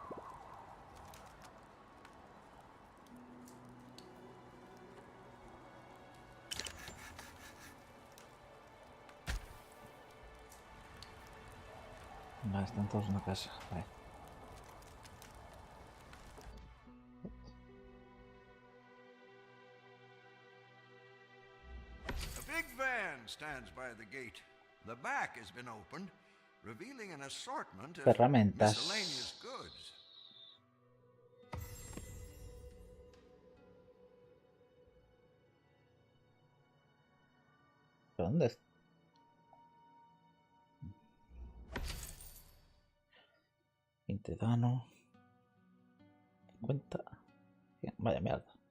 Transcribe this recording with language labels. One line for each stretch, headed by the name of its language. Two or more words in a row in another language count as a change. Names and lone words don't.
Galician: Vale, están todos na casa. Vale.
English: A big van stands by the gate. The back has been opened, revealing an assortment of
Spanish: Herramientas.
English: miscellaneous goods.
Spanish: ¿Pero dónde es?
Galician: Dano.
Spanish: 50. Vaya mierda.